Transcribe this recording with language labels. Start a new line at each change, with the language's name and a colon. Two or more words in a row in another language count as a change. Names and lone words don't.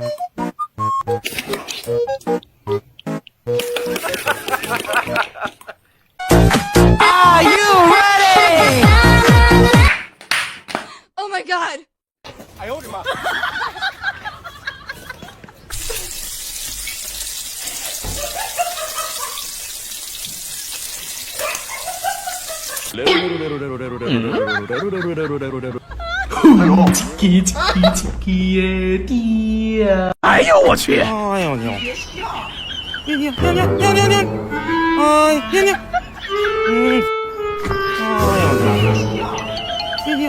English: Oh my god!
Korean: 아유, 우리 마. 아유. 아유,
Chinese: 我去！哎呦娘！娘娘娘娘娘娘娘！哎，娘娘，哎呦娘！